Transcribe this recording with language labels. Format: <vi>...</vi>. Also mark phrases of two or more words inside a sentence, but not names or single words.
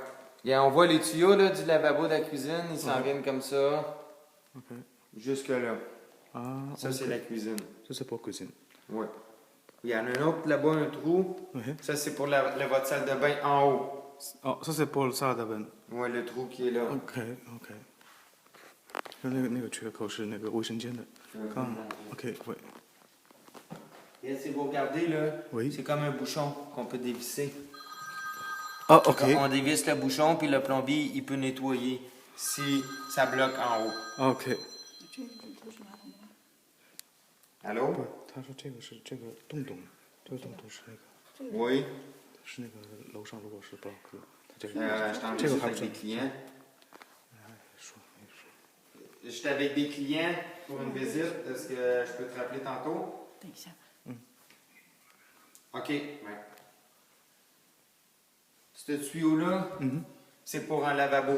<fr>On voit les tuyaux là, du lavabo de la cuisine, ils s'en viennent comme ça. Ok. Jusque là. Ah. Ça, c'est la cuisine. Ça c'est pour cuisine. Oui. Il y en a un autre là-bas, un trou. Ok. Ça, c'est pour votre salle de bain en haut. Oh, ça c'est pour le salle de bain. Oui, le trou qui est là. OK OK。</fr> <zh>那个缺口是那个卫生间的。刚 OK oui.</zh> <fr>Et si vous regardez là, Oui. c'est comme un bouchon qu'on peut dévisser. Ah OK. On dévisse le bouchon puis le plombier il peut nettoyer si ça bloque en haut. OK。</fr> <zh>这个不是马桶吗？</zh> <fr>Allô?</fr> <zh>不，他说这个是这个洞洞，这个洞洞是那个</zh> <fr>Oui.</fr> <zh>是那个楼上如果是 block 的，他这个</zh> <fr>Je t'en</fr> <zh>这个</zh> <fr>discute</fr> <zh>还不</zh> <fr>avec</fr> <zh>是</zh> <fr>des clients.</fr> <zh>说没说。</zh> <fr>J'étais avec des clients pour une visite. Est-ce que je peux te rappeler tantôt?</fr> <zh>等一下。</zh> <fr>OK. Ouais. Ce tuyau-là, c'est pour un lavabo.</fr>